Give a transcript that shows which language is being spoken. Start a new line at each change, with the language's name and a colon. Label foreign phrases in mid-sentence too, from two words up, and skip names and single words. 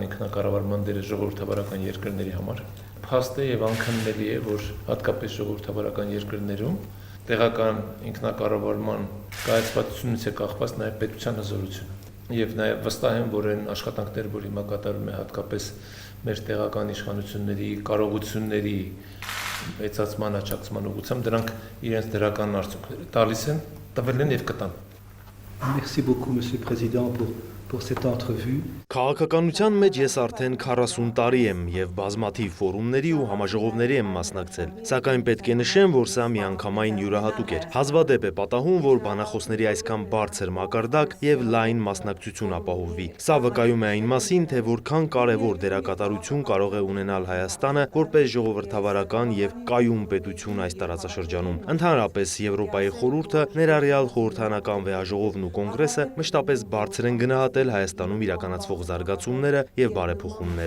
Armenian: ինքնակառավարման դերը ժողովրդավարական երկրների համար։ Փաստ է եւ անքննելի է, որ հատկապես ժողովրդավարական երկրներում տեղական ինքնակառավարման կայացվածությունից է կախված նաեւ պետության հզորությունը։ Եվ նաև վստահ եմ, որ այն աշխատանքները, որ հիմա կատարվում է հատկապես մեր տեղական իշխանությունների կարողությունների մեծացման, աջակցման ուղղությամբ, դրանք իրենց դրական արդյունքները տալիս են, տվել են եւ կտան։
French: Merci beaucoup, Monsieur le Président, pour cette entrevue.
Armenian: Քաղաքականության մեջ ես արդեն 40 տարի եմ եւ բազմաթիվ ֆորումների ու համաժողովների եմ մասնակցել, սակայն պետք է նշեմ, որ սա միանգամայն յուրահատուկ էր։ Հազվադեպ է պատահում, որ բանախոսների այսքան բարձր մակարդակ եւ լայն մասնակցություն ապահովվի։ Սա վկայում է այն մասին, թե որքան կարեւոր դերակատարություն կարող է ունենալ Հայաստանը որպես ժողովրդավարական եւ կայուն պետություն այս տարածաշրջանում։ Ընդհանրապես Եվրոպայի խորհուրդը, ներառյալ խորհրդանական վեհաժողովն ու կոնգրեսը մշտապես բարձր են գնահատել Հայաստանում իրականացվող զարգացումները եւ բարեփոխումները։